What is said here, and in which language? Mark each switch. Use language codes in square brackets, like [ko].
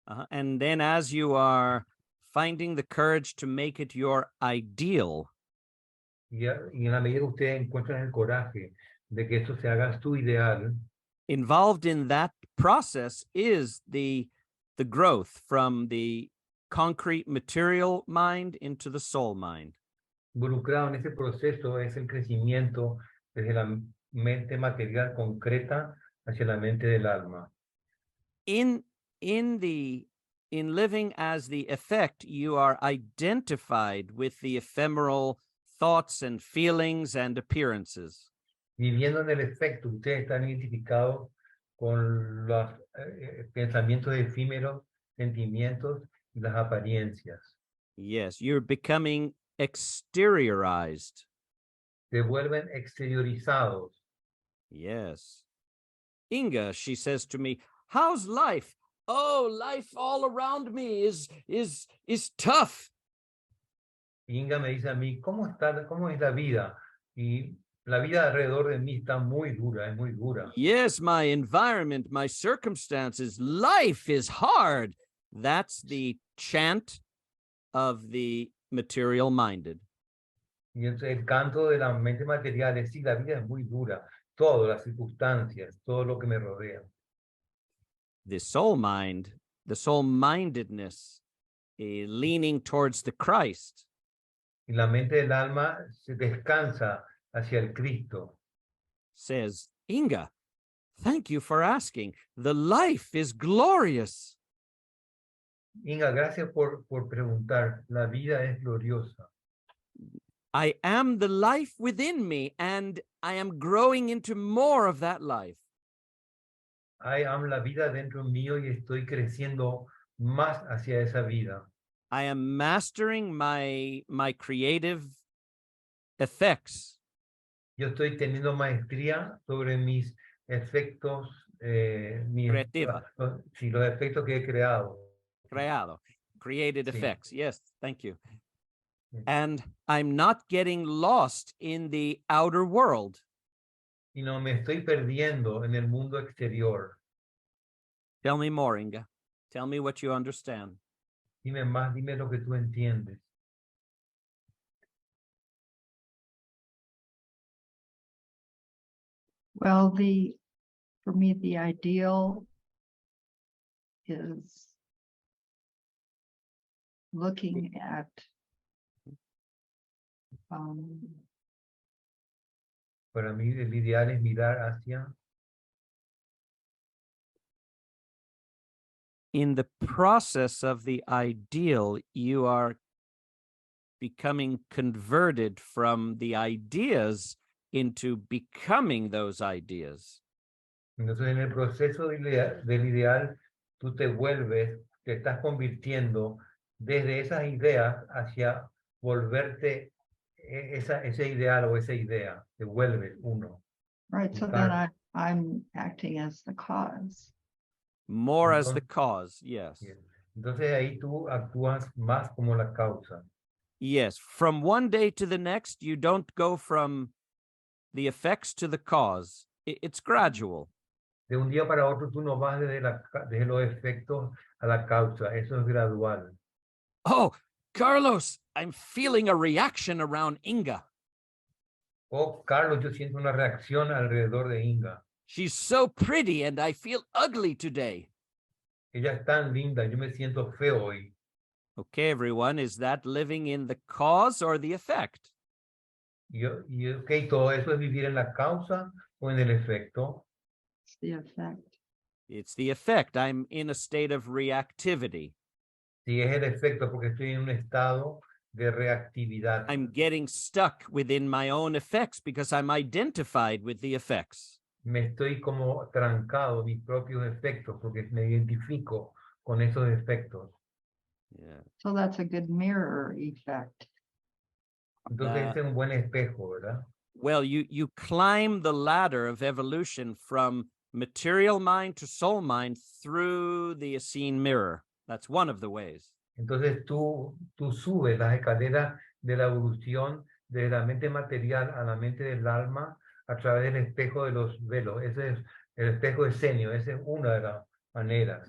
[en] and then as you are finding the courage to make it your ideal, [es] y en la medida que ustedes encuentran el coraje de que esto se haga su ideal, [en] involved in that process is the growth from the concrete material mind into the soul mind. [es] involucrado en ese proceso es el crecimiento desde la mente material concreta hacia la mente del alma. [en] In living as the effect, you are identified with the ephemeral thoughts and feelings and appearances. [es] Viviendo en el efecto, ustedes están identificados con los pensamientos efímeros, sentimientos y las apariencias. [en] Yes, you're becoming exteriorized. [es] Se vuelven exteriorizados. [en] Yes. Inga, she says to me, how's life? Oh, life all around me is tough. [es] Inga me dice a mí, ¿cómo es la vida? Y la vida alrededor de mí está muy dura, es muy dura. [en] Yes, my environment, my circumstances, life is hard. That's the chant of the material minded. [es] Y entonces el canto de la mente material es, sí, la vida es muy dura. Todo, las circunstancias, todo lo que me rodea. [en] The soul mind, the soul mindedness, leaning towards the Christ. [es] Y la mente del alma se descansa hacia el Cristo. [en] Says, Inga, thank you for asking. The life is glorious. [es] Inga, gracias por preguntar. La vida es gloriosa. [en] I am the life within me, and I am growing into more of that life. I am [es] la vida dentro mío y estoy creciendo más hacia esa vida. [en] I am mastering my creative effects. [es] Yo estoy teniendo maestría sobre mis efectos, Creativa. sí, los efectos que he creado. [en] Created [es] Sí. [en] effects. Yes, thank you. [es] Sí. [en] And I'm not getting lost in the outer world. [es] Y no me estoy perdiendo en el mundo exterior. [en] Tell me more, Inga. Tell me what you understand. [es] Dime más, dime lo que tú entiendes. [en] Well, for me, the ideal is looking at [es] Para mí el ideal es mirar hacia. [en] In the process of the ideal, you are becoming converted from the ideas into becoming those ideas. [es] Entonces, en el proceso del ideal, tú te estás convirtiendo desde esas ideas hacia volverte ese ideal o esa idea. Te vuelves uno. [en] right. So then I'm acting as the cause. More as the cause, yes. [es] Entonces ahí tú actúas más como la causa. [en] Yes, from one day to the next, you don't go from the effects to the cause. It's gradual. [es] De un día para otro tú no vas desde los efectos a la causa, eso es gradual. [en] Oh, Carlos, I'm feeling a reaction around Inga. [es] Oh, Carlos, yo siento una reacción alrededor de Inga. [en] She's so pretty and I feel ugly today. [es] Ella es tan linda, yo me siento feo hoy. [en] Okay, everyone, is that living in the cause or the effect? [es] Ok, todo eso es vivir en la causa o en el efecto. [en] It's the effect. It's the effect. I'm in a state of reactivity. [es] Si es el efecto, porque estoy en un estado de reactividad. [en] I'm getting stuck within my own effects because I'm identified with the effects. [es] Me estoy como trancado mis propios efectos porque me identifico con esos efectos. [en] Yeah. So that's a good mirror effect. [es] Entonces ese es un buen espejo, ¿verdad? [en] Well, you climb the ladder of evolution from material mind to soul mind through the Essene mirror. That's one of the ways. [es] Entonces tú subes las escaleras de la evolución de la mente material a la mente del alma a través del espejo de los velos. Ese es el espejo escénico, esa es una de las maneras.